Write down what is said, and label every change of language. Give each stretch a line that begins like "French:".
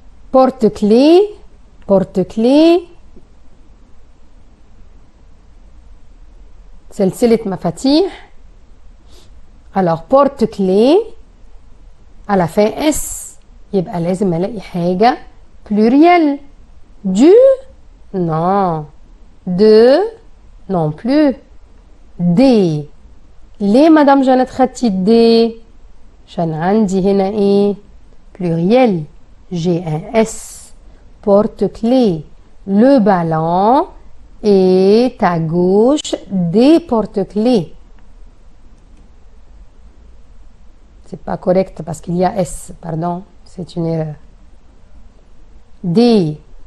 French: Porte-clés, porte-clés.
Arabic: سلسلة مفاتيح.
French: Alors porte-clés à la fin S.
Arabic: يبقى لازم الاقي حاجة pluriel.
French: Du? Non. De? Non plus. Des.
Arabic: ليه مدام جانت خدتي دي؟ عشان عندي هنا ايه؟ pluriel.
French: J'ai un S. Porte-clés. Le ballon est à gauche des porte-clés. C'est pas correct parce qu'il y a S, pardon, c'est une erreur. D.